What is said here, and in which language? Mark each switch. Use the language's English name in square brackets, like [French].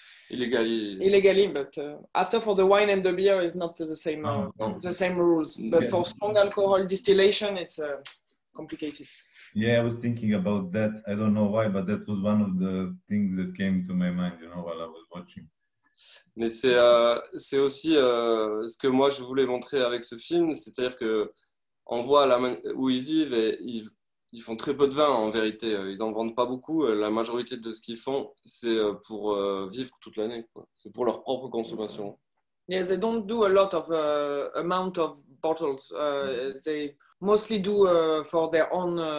[English] illegally. But after for the wine and the beer is not the same No. the same rules. But Yeah. for strong alcohol distillation, it's complicated. Yeah, I was thinking about that. I don't know why, but that was one of the things that came to my mind, you know, while I was watching. [French] Mais c'est aussi ce que moi je voulais montrer avec ce film, c'est-à-dire que on voit où ils vivent et ils font très peu de vin en vérité. Ils en vendent pas beaucoup. La majorité de ce qu'ils font, c'est pour vivre toute l'année, quoi. C'est pour leur propre consommation. [English] Yes, they don't do a lot of amount of bottles. They mostly do for their own.